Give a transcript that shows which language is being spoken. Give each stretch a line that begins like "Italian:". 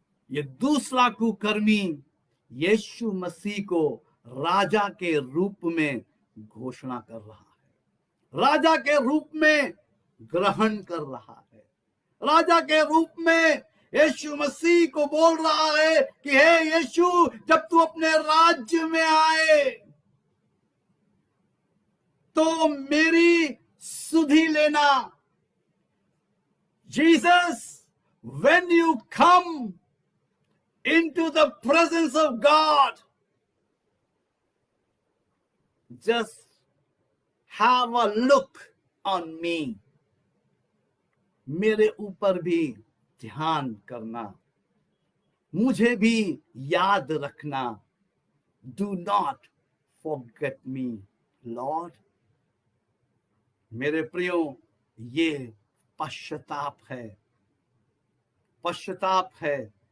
Hindi: ये दूसरा कुकर्मी यीशु मसीह को राजा के रूप में घोषणा कर रहा है, राजा के रूप में ग्रहण कर रहा है, राजा के रूप में यीशु मसीह को बोल रहा है कि हे यीशु, जब तू अपने राज्य में आए तो मेरी सुधि लेना।
English: Jesus, when you come into the presence of God, just have a look on me.
Hindi: मेरे ऊपर भी ध्यान करना, मुझे भी याद रखना।
English: Do not forget me, Lord.
Hindi: मेरे प्रियो, ये पश्चाताप है, पश्चाताप है।